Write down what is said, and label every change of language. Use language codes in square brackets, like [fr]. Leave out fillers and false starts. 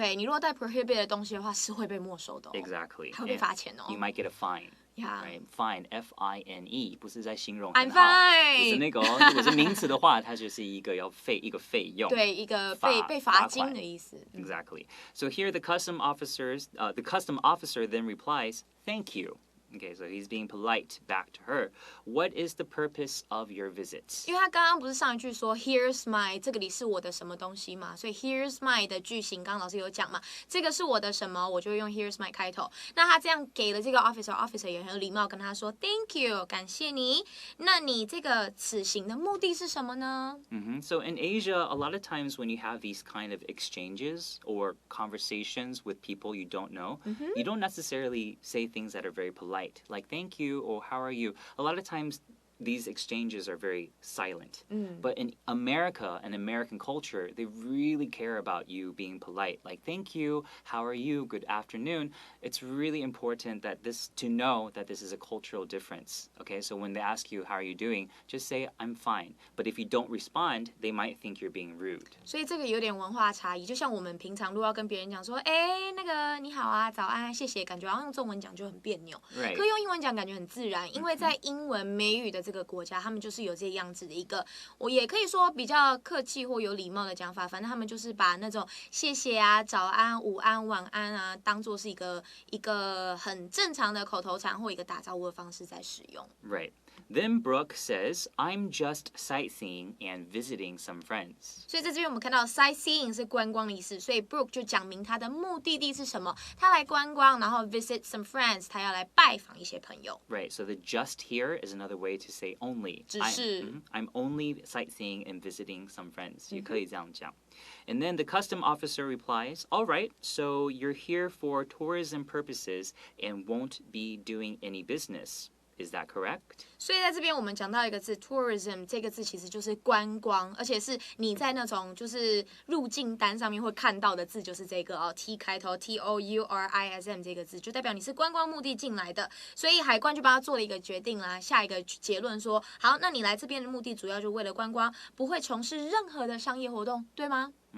[zh] 对，你如果带 prohibited 的东西的话，是会被没收的哦。 [en] Exactly， [zh] 还会被罚钱哦。 [en] You might get a fine。 Yeah. [zh] Fine, F-I-N-E， 不是在形容 [en] I'm fine， [zh] 不是那个哦。如果是名词的话，它就是一个费用，对，一个被罚金的意思。 [en] Exactly. So here the custom officer then replies, "Thank you." Okay, so he's being polite back to her. What is the purpose of your visit? [zh] 因为他刚刚不是上一句说 Here's my 这个里是我的什么东西嘛，所以 Here's my 的句型，刚刚老师有讲嘛，这个是我的什么，我就会用 Here's my 开头。那他这样给了这个 officer 也很有礼貌，跟他说 [en] Thank you， [zh] 感谢你。那你这个此行的目的是什么呢 [en] ？So in Asia, a lot of times when you have these kind of exchanges or conversations with people you don't know, you don't necessarily say things that are very polite.Like thank you or how are you? A lot of times these exchanges are very silent. But in America and American culture, they really care about you being polite. Like thank you, how are you, good afternoon. It's really important that to know that this is a cultural difference. Okay, so when they ask you how are you doing, just say I'm fine. But if you don't respond, they might think you're being rude. [zh] 所以这个有点文化差异，就像我们平常如果要跟别人讲说，哎，那个你好啊，早安，谢谢，感觉好像用中文讲就很别扭，可用英文讲感觉很自然，因为在英文美语的这个国家，他们就是有这样子的一个，我也可以说比较客气或有礼貌的讲法，反正他们就是把那种谢谢啊、早安、午安、晚安啊，当做是一个很正常的口头禅或一个打招呼的方式在使用。 [en] Right. Then Brooke says, I'm just sightseeing and visiting some friends. [zh] 所以在这边我们看到 sightseeing 是观光的意思，所以 Brooke 就讲明他的目的地是什么，他来观光，然后 [en] visit some friends， [zh] 他要来拜访一些朋友。 [en] Right, so the just here is another way to say only. [zh] 只是 [en] I'm only sightseeing and visiting some friends. [zh] 也可以这样讲。 [en] And then the custom officer replies, all right, so you're here for tourism purposes and won't be doing any business.Is that correct? [zh] 所以在这边我们讲到一个字 tourism 这个字其实就是观光，而且是你在那种就是入境单上面会看到的字就是这个哦 T 开头 tourism 这个字就代表你是观光目的进来的，所以海关就帮他做了一个决定啦，下一个结论说好，那你来这边的目的主要就为了观光，不会从事任何的商业活动，对吗